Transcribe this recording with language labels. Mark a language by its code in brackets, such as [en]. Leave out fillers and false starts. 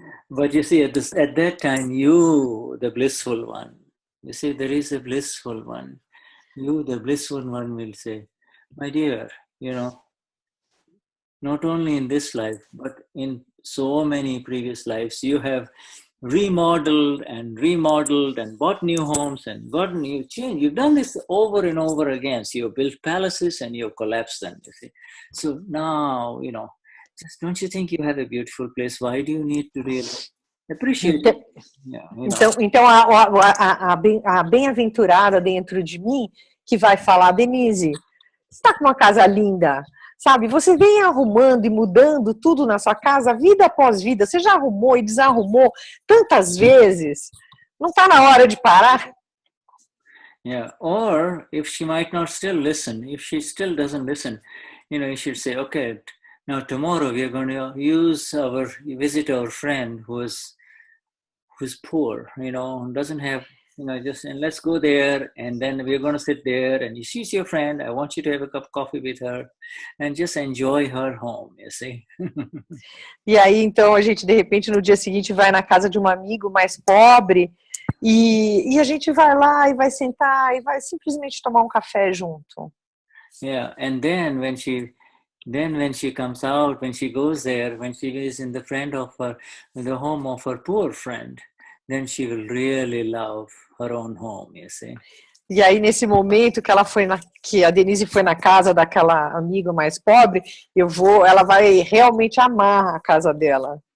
[en] But you see, at that time, you, the blissful one, you see, there is a blissful one. You, the blissful one, will say, my dear, not only in this life, but in so many previous lives, you have remodeled and bought new homes and got new change. You've done this over and over again. So you built palaces and you collapsed them, you see. So now, just don't you think you have a beautiful place? Why do you need to really appreciate it? [pt] Então a bem-aventurada dentro de mim que vai falar, Denize, você está com uma casa linda, sabe? Você vem arrumando e mudando tudo na sua casa, vida após vida. Você já arrumou e desarrumou tantas vezes. Não está na hora de parar? [en] Yeah, or if she might not still listen, if she still doesn't listen, you should say, okay, now tomorrow we are going to visit our friend who's poor, doesn't have, just, and let's go there, and then we're going to sit there, and she's your friend. I want you to have a cup of coffee with her and just enjoy her home, you see. [pt] E aí, então, a gente, de repente, no dia seguinte, vai na casa de um amigo mais pobre e a gente vai lá e vai sentar e vai simplesmente tomar um café junto. [en] Yeah, and then when she comes out, when she goes there, when she is in the home of her poor friend, then she will really love her own home, you see. [pt] E aí, nesse momento que a Denise foi na casa daquela amiga mais pobre, ela vai realmente amar a casa dela.